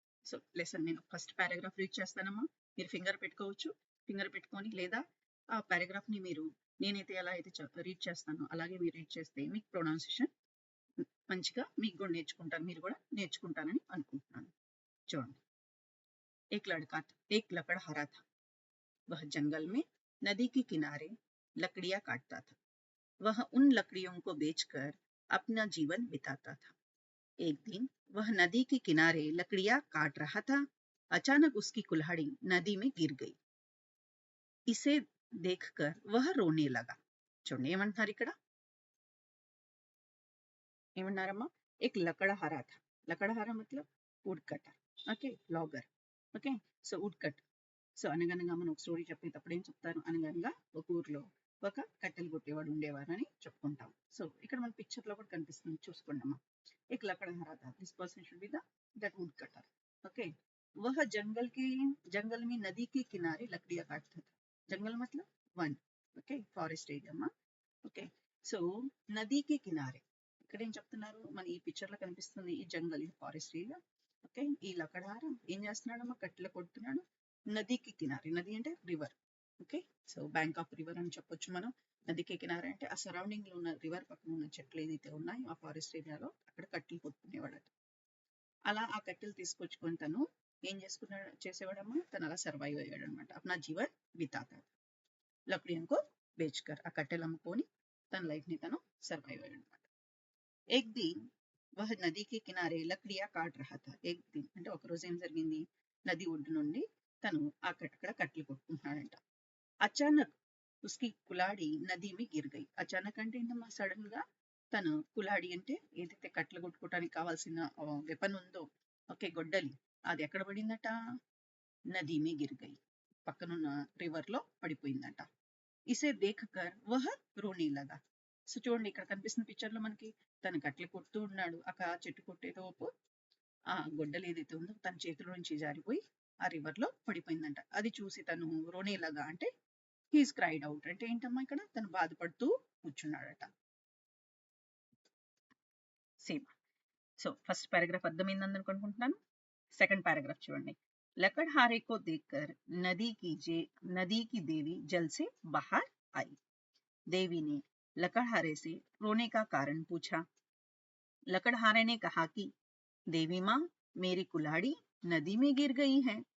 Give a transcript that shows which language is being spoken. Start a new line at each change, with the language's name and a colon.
Telugu: So lesson నేను first paragraph read చేస్తానమ్మా, మీరు ఫింగర్ పెట్టుకోవచ్చు. ఫింగర్ పెట్టుకొని లేదా ఆ పారాగ్రాఫ్ ని మీరు నేనైతే ఎలా అయితే రీడ్ చేస్తానో అలాగే మీరు రీడ్ చేస్తే మీకు ప్రొనౌన్సియేషన్ మంచిగా మీకు కూడా నేర్చుకుంటారు, మీరు కూడా నేర్చుకుంటారని అనుకుంటున్నాను. చూడండి,
Hindi: एक लकड़ हरा था. वह जंगल में नदी के किनारे लकड़ियां काटता था. वह उन लकड़ियों को बेचकर अपना जीवन बिताता था. एक दिन वह नदी के किनारे लकड़ियां काट रहा था. अचानक उसकी कुल्हाड़ी नदी में गिर गई. इसे देखकर वह रोने लगा.
Telugu: చూడండి ఏమంటున్నారు ఇక్కడ, ఏమన్నారమ్మా?
Hindi: एक लकड़हारा था. लकड़हारा मतलब woodcutter.
Telugu: Okay, logger. Okay, so would so అనగనగా మనం ఒక స్టోరీ చెప్పేటప్పుడు ఏం చెప్తారు? అనగనగా ఒక ఊర్లో ఒక కట్టెలు కొట్టేవాడు ఉండేవారు అని చెప్పుకుంటాం. సో ఇక్కడ మన పిక్చర్ లో కూడా కనిపిస్తుంది, చూసుకోండి అమ్మా.
Hindi: एक लकड़हारा था.
English: This person should be that wood cutter.
Hindi: Okay, वह जंगल में नदी के किनारे लकड़ियां काटता था. जंगल मतलब वन.
Telugu: ఓకే, ఫారెస్ట్ ఏరియా అమ్మా. ఓకే, సో నదికి కినారే, ఇక్కడ ఏం చెప్తున్నారు? మన ఈ పిక్చర్ లో కనిపిస్తుంది ఈ జంగల్, ఇది ఫారెస్ట్ ఏరియా. ఓకే, ఈ లకడహారం ఏం చేస్తున్నాడమ్మా? కట్టెలు కొడుతున్నాడు. నదికి కినారే, నది అంటే river. Okay, so bank of river అని చెప్పొచ్చు మనం. నదికి కినారే అంటే ఆ సరౌండింగ్ లో ఉన్న రివర్ పక్కన ఉన్న చెట్లు ఏదైతే ఉన్నాయో ఆ ఫారెస్ట్ ఏరియాలో అక్కడ కట్టెలు కొట్టుకునేవాడట. అలా ఆ కట్టెలు తీసుకొచ్చుకొని తను ఏం చేసేవాడమ్మా? తను అలా సర్వైవ్ అయ్యాడు అనమాట.
Hindi: అప్నా జీవన్ బితాతా. लकड़ियों को बेचकर
Telugu: ఆ కట్టెలు అమ్ముకొని తన లైఫ్ ని తను సర్వైవ్ అయ్యాడు అనమాట.
Hindi: एक दिन वह नदी के किनारे लकड़ियां काट रहा था. एक दिन
Telugu: అంటే ఒక రోజు ఏం జరిగింది? నది ఒడ్డు నుండి తను అక్కడ కట్టెలు కొట్టుకుంటున్నాడంట.
Hindi: అచానక్ ఉస్కి కులాడి నది మీ గిర్ గయి.
Telugu: అచానక్ అంటే ఏంటమ్మా? సడన్ గా తను కులాడి అంటే ఏదైతే కట్టెలు కొట్టుకోవడానికి కావాల్సిన వెపన్ ఉందో, ఓకే, గొడ్డలి, అది ఎక్కడ పడిందట?
Hindi: నది మీ గిర్ గయి,
Telugu: పక్కనున్న రివర్ లో పడిపోయిందట.
Hindi: ఇసే దేఖకర్ వహ రోనీ లగా.
Telugu: సో చూడండి, ఇక్కడ కనిపిస్తున్న పిక్చర్ లో మనకి తను కట్టెలు కొడుతూ ఉన్నాడు. చెట్టు కొట్టేటోపు ఆ గొడ్డలు ఏదైతే ఉందో తన చేతిలో నుంచి జారిపోయి ఆ రివర్ లో పడిపోయిందంట. అది చూసి తను రోనేలాగా అంటే హీస్ క్రైడ్ అవుట్ అంటే ఏంటమ్మా? ఇక్కడ తను బాధపడుతూ కూర్చున్నాడట. సేమ్. సో ఫస్ట్ పారాగ్రాఫ్ అర్థమైందని అనుకుంటున్నాను. సెకండ్ పారాగ్రాఫ్ చూడండి.
Hindi: लकड़हारे को देखकर नदी की देवी जल से बाहर आई. देवी ने लकड़हारे से रोने का कारण पूछा. लकड़हारे ने कहा कि देवी माँ, मेरी कुल्हाड़ी नदी में गिर गई है.